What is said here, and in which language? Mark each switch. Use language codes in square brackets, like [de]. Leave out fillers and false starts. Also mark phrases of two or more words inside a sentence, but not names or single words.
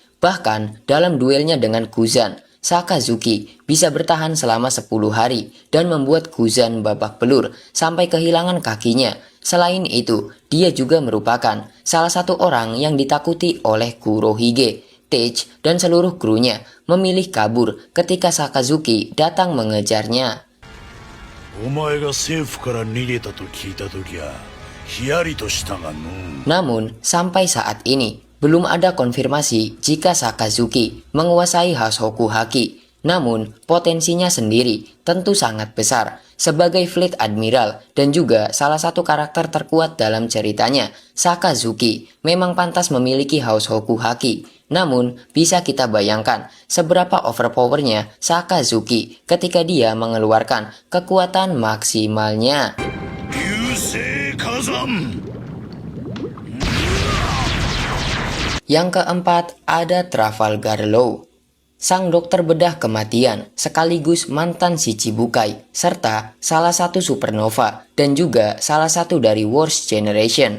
[id] Bahkan dalam duelnya dengan Kuzan, Sakazuki bisa bertahan selama 10 hari dan membuat Kuzan babak belur sampai kehilangan kakinya. Selain itu, dia juga merupakan salah satu orang yang ditakuti oleh Kurohige. Teach dan seluruh krunya memilih kabur ketika Sakazuki datang mengejarnya. [ja] お前が政府から逃げたと聞いたときはヒヤリとしたがの。 [id] Namun, sampai saat ini, belum ada konfirmasi jika Sakazuki menguasai Hosoku Haki. Namun, potensinya sendiri tentu sangat besar. Sebagai [en] Fleet Admiral [id] dan juga salah satu karakter terkuat dalam ceritanya, Sakazuki memang pantas memiliki Hosoku Haki. Namun, bisa kita bayangkan seberapa overpowernya Sakazuki ketika dia mengeluarkan kekuatan maksimalnya. [ja] 流星火山 [id] Yang keempat ada Trafalgar Law. Sang dokter bedah kematian sekaligus mantan Shichibukai serta salah satu supernova dan juga salah satu dari Worst Generation.